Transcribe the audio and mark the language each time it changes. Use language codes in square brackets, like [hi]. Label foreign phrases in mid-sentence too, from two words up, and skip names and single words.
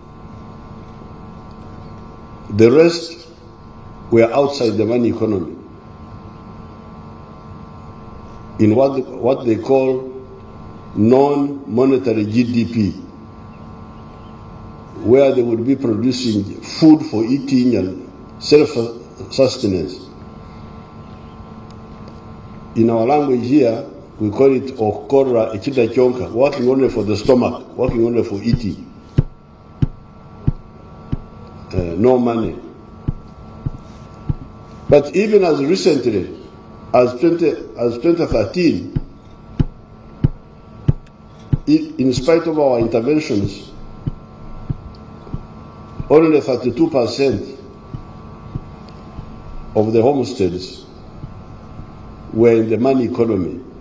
[en] The rest were outside the money economy, in what they call non-monetary GDP, where they would be producing food for eating and self-sustenance. In our language here, we call it [nyn] okora echida chonka, [en] working only for the stomach, working only for eating. No money. But even as recently as 2013, in spite of our interventions, only 32% of the homesteads were in the money economy.